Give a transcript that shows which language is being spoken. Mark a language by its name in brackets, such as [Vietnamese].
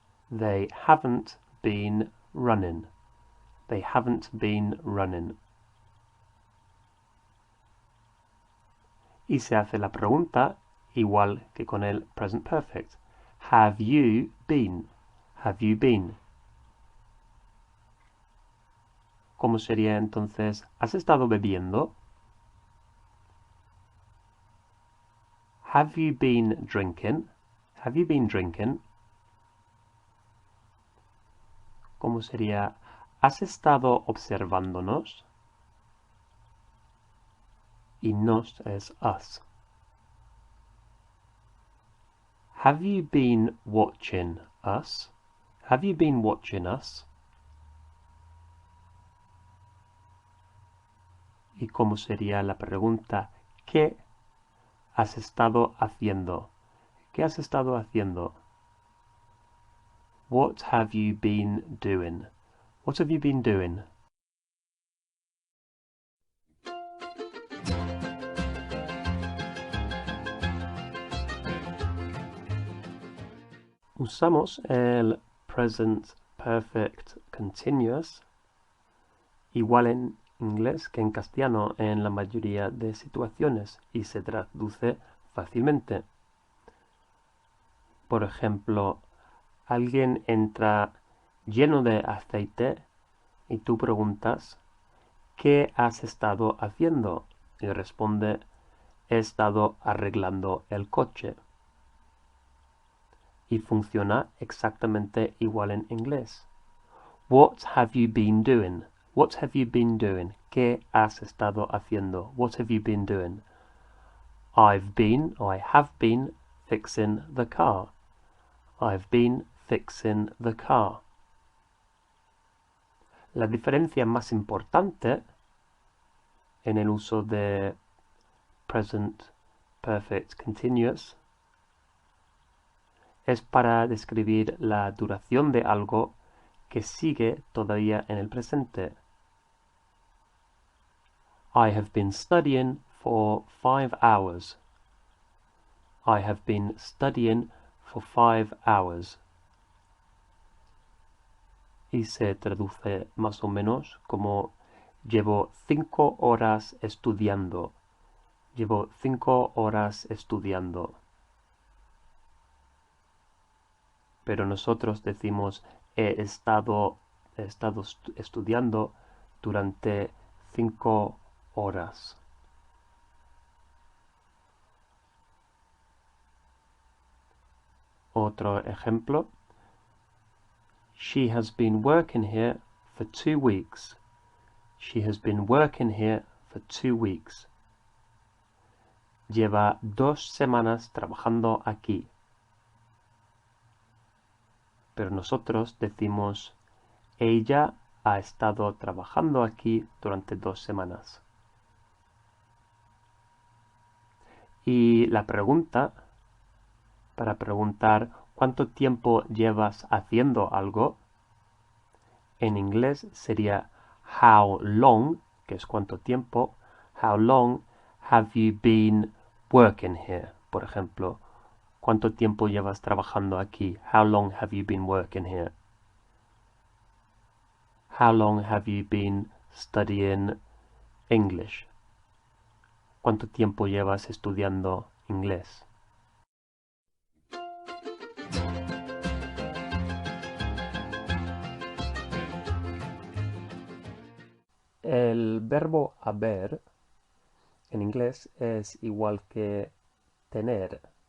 [English] They haven't been running. They haven't been running. [Spanish] Y se hace la pregunta igual que con el present perfect. [English] Have you been? Have you been? [Spanish] ¿Cómo sería entonces? ¿Has estado bebiendo? [English] Have you been drinking? Have you been drinking? [Spanish] ¿Cómo sería? ¿Has estado observándonos? Y nos es us. [English] Have you been watching us? Have you been watching us? [Spanish] ¿Y cómo sería la pregunta? ¿Qué has estado haciendo? ¿Qué has estado haciendo? [English] What have you been doing? What have you been doing? [Spanish] Usamos el present perfect continuous igual en inglés que en castellano en la mayoría de situaciones y se traduce fácilmente. Por ejemplo, alguien entra lleno de aceite y tú preguntas ¿qué has estado haciendo? Y responde he estado arreglando el coche. Y funciona exactamente igual en inglés. [English] What have you been doing? What have you been doing? [Spanish] ¿Qué has estado haciendo? [English] What have you been doing? I've been, or I have been, fixing the car. I've been fixing the car. [Spanish] La diferencia más importante en el uso de present perfect continuous es para describir la duración de algo que sigue todavía en el presente. [English] I have been studying for 5 hours. I have been studying for 5 hours. [Spanish] Y se traduce más o menos como llevo 5 horas estudiando. Llevo 5 horas estudiando. Pero nosotros decimos he estado estudiando durante 5 horas. Otro ejemplo. [English] She has been working here for 2 weeks. She has been working here for 2 weeks. [Spanish] Lleva 2 semanas trabajando aquí. Pero nosotros decimos ella ha estado trabajando aquí durante 2 semanas. Y la pregunta, para preguntar cuánto tiempo llevas haciendo algo, en inglés sería how long, que es cuánto tiempo. [English] How long have you been working here? [Spanish] Por ejemplo, ¿cuánto tiempo llevas trabajando aquí? [English] How long have you been working here? How long have you been studying English? [Spanish] ¿Cuánto tiempo llevas estudiando inglés? El verbo haber en inglés es igual que tener.